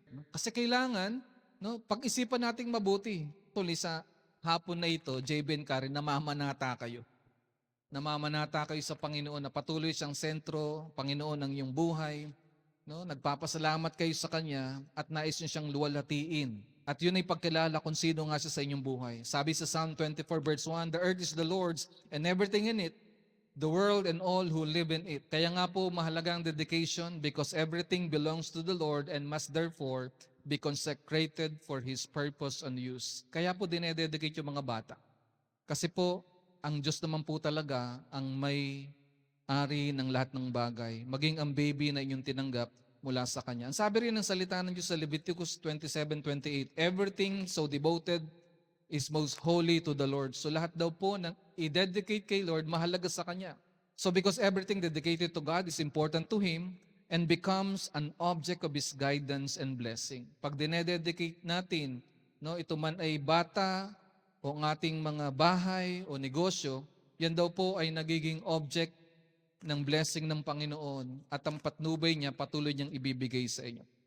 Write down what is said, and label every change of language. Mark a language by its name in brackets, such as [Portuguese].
[Filipino] Kasi kailangan, no, pag-isipan nating mabuti. Tuloy sa hapon na ito, JB and Karen, namamanata kayo. Namamanata kayo sa Panginoon na patuloy siyang sentro, Panginoon ng iyong buhay. No? Nagpapasalamat kayo sa Kanya at nais niyo siyang luwalhatiin. At yun ay pagkilala kung sino nga siya sa inyong buhay. Sabi sa [English] Psalm 24 verse 1, "The earth is the Lord's and everything in it, the world and all who live in it." [Filipino] Kaya nga po mahalaga ang dedication [English] because everything belongs to the Lord and must therefore be consecrated for His purpose and use. [Filipino] Kaya po dinededicate yung mga bata. Kasi po, ang Diyos naman po talaga ang may ari ng lahat ng bagay, maging ang baby na inyong tinanggap mula sa Kanya. Ang sabi rin ng salita ng Diyos sa Leviticus 27:28, [English] "Everything so devoted is most holy to the Lord." [Filipino] So lahat daw po na i-dedicate kay Lord, mahalaga sa Kanya. [English] So because everything dedicated to God is important to Him and becomes an object of His guidance and blessing. [Filipino] Pag dinededicate natin, no, ito man ay bata o ang ating mga bahay o negosyo, yan daw po ay nagiging object ng blessing ng Panginoon at ang patnubay niya patuloy niyang ibibigay sa inyo.